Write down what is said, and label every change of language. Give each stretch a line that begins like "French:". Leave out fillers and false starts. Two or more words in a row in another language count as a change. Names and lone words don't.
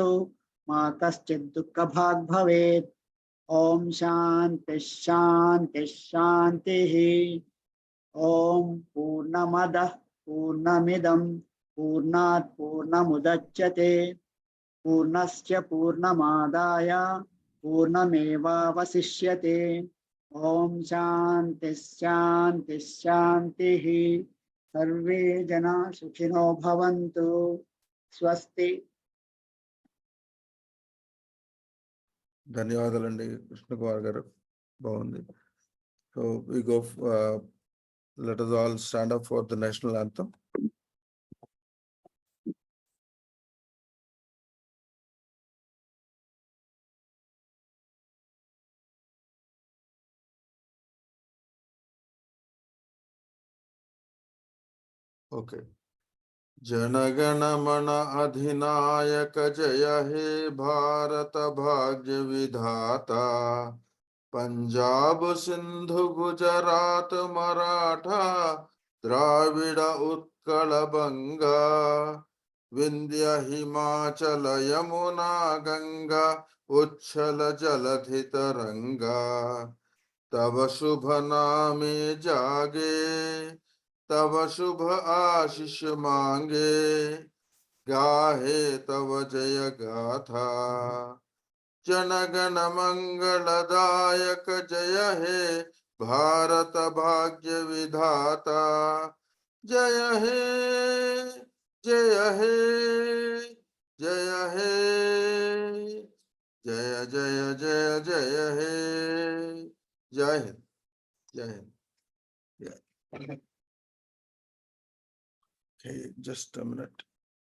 Sanskrit: मा कश्चित् दुःखभाग् भवेत् ओम शांति शांति शांतिः ओम पूर्णमदः पूर्णमिदं पूर्णात् पूर्णमुदच्यते पूर्णस्य पूर्णमादाय पूर्णमेवावशिष्यते ओम शांति शांति शांतिः सर्वे जना सुखिनो भवन्तु स्वस्ति
Telugu: ధన్యవాదాలండి కృష్ణ కుమార్ గారు, బాగుంది.
English: So we go, let us all stand up for the national anthem. Okay.
Bangla: জনগণ মন অধিনায়ক জয় হে ভারত ভাগ্য বিধাতা পঞ্জাব সিন্ধু গুজরাট মরাঠা দ্রাবিড় উৎকল বঙ্গ বিন্ধ্য হিমাচল যমুনা গঙ্গা উচ্ছল জলধি তরঙ্গ তব শুভ নামে জাগে তব শুভ আশিস মাগে গাহে তব জয় গাথা জনগণ মঙ্গলদায়ক জয় হে ভারত ভাগ্য বিধাতা জয় হে জয় হে জয় হে জয় জয় জয় জয় হে
Hindi: जय हिंद जय हिंद.
English: Okay, just a minute.